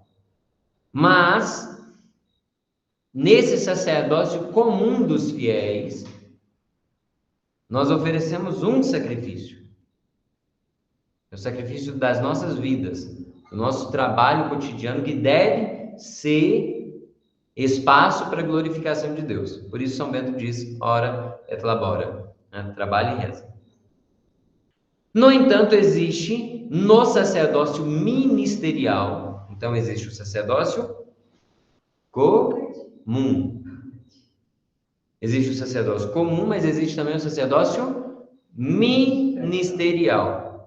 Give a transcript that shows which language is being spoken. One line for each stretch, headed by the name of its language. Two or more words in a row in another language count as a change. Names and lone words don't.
Portuguese: Mas nesse sacerdócio comum dos fiéis, nós oferecemos um sacrifício. É o sacrifício das nossas vidas, do nosso trabalho cotidiano, que deve ser espaço para a glorificação de Deus. Por isso São Bento diz,
Latin: ora et labora,
Portuguese: né? Trabalhe e reza. No entanto, existe no sacerdócio ministerial, então existe o sacerdócio comum. Existe o sacerdócio comum, mas existe também o sacerdócio ministerial.